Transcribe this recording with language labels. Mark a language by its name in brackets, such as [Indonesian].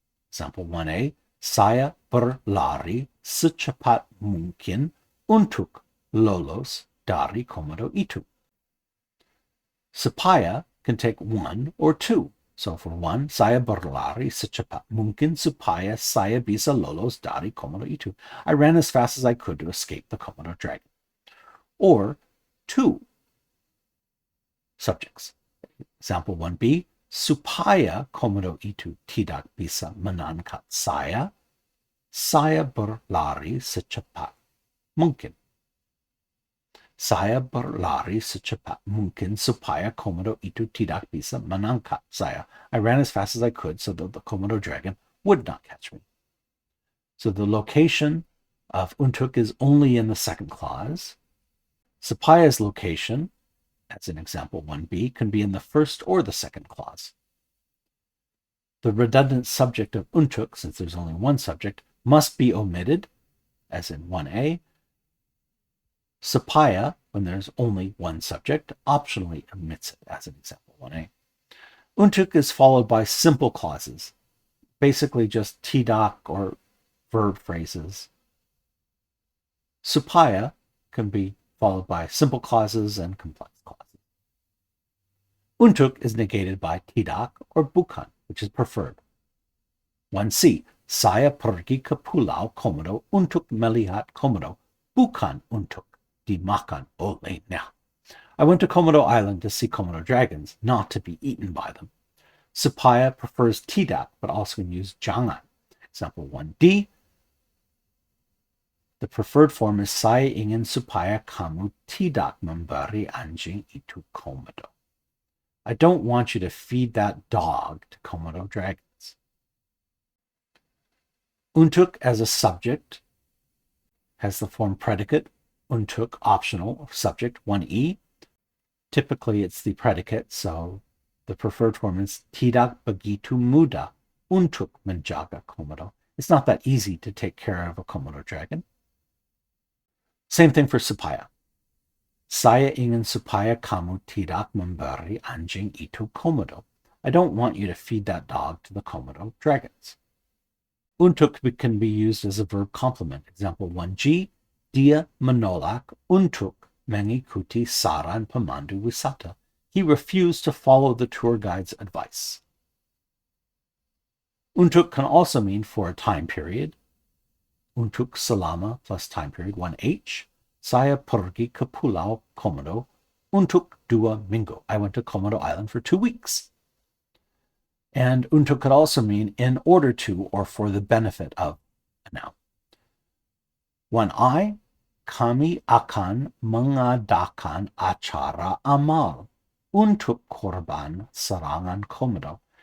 [English] Example 1a, [Indonesian] saya berlari secepat mungkin untuk lolos dari komodo itu. Supaya [English] can take 1 or 2. So for 1, [Indonesian] saya berlari secepat mungkin supaya saya bisa lolos dari komodo itu. [English] I ran as fast as I could to escape the Komodo dragon. Or 2 subjects. Example 1b, [Indonesian] supaya komodo itu tidak bisa menangkap saya berlari secepat mungkin. Saya berlari secepat mungkin supaya komodo itu tidak bisa menangkap saya. [English] I ran as fast as I could so that the Komodo dragon would not catch me. So the location of untuk is only in the second clause. Supaya's location, as in example 1b, can be in the first or the second clause. The redundant subject of untuk, since there's only one subject, must be omitted, as in 1a. Supaya, when there's only one subject, optionally omits it, as in example 1a. Untuk is followed by simple clauses, basically just tidak or verb phrases. Supaya can be followed by simple clauses and complex clauses. Untuk is negated by tidak or bukan, which is preferred. [Indonesian] 1c, saya pergi ke Pulau Komodo untuk melihat komodo, bukan untuk dimakan olehnya. [English] I went to Komodo Island to see Komodo dragons, not to be eaten by them. Supaya prefers tidak, but also can use jangan. Example 1d. The preferred form is [Indonesian] saya ingin supaya kamu tidak memberi anjing itu Komodo. [English] I don't want you to feed that dog to Komodo dragons. Untuk as a subject has the form predicate, untuk optional, subject 1e. Typically it's the predicate, so the preferred form is [Indonesian] tidak begitu mudah untuk menjaga komodo. [English] It's not that easy to take care of a Komodo dragon. Same thing for supaya. [Indonesian] Saya ingin supaya kamu tidak memberi anjing itu komodo. [English] I don't want you to feed that dog to the Komodo dragons. Untuk can be used as a verb complement. Example 1g, [Indonesian] dia menolak untuk mengikuti saran pemandu wisata. [English] He refused to follow the tour guide's advice. Untuk can also mean for a time period. Untuk selama plus time period 1h. [Indonesian] Saya pergi ke Pulau Komodo untuk 2 minggu. [English] I went to Komodo Island for 2 weeks. And untuk could also mean in order to or for the benefit of a noun. [Indonesian] 1i, kami akan mengadakan acara amal untuk korban serangan Komodo.